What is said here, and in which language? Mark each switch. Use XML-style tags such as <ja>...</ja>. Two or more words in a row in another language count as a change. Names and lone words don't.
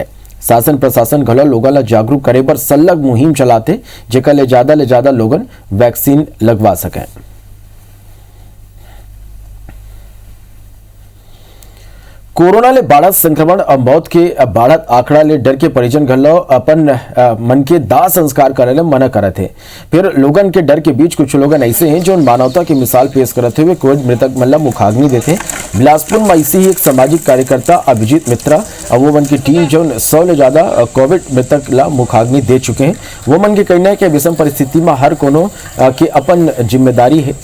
<hne>शासन प्रशासन घलो लोगन ला जागरूक करे पर सलग मुहिम चलाते, जेकर ले ज्यादा लोगन वैक्सीन लगवा सके। कोरोना ले बाढ़त संक्रमण और मौत के बाढ़त आंकड़ा ले डर के परिजन घलो अपन मन के दाह संस्कार करे ले मना करत है। फिर लोगन के डर के बीच कुछ लोगन ऐसे हैं जो मानवता की मिसाल पेश करते हुए कोविड मृतक मन ला मुखाग्नि देते। बिलासपुर में ऐसी ही एक सामाजिक कार्यकर्ता अभिजीत मित्रा और वो मन की टीम जो 100 ले ज्यादा कोविड मृतक ला मुखाग्नि दे चुके हैं। वो मन के कहना है कि विषम परिस्थिति में हर कोनो के अपन जिम्मेदारी है।</hne>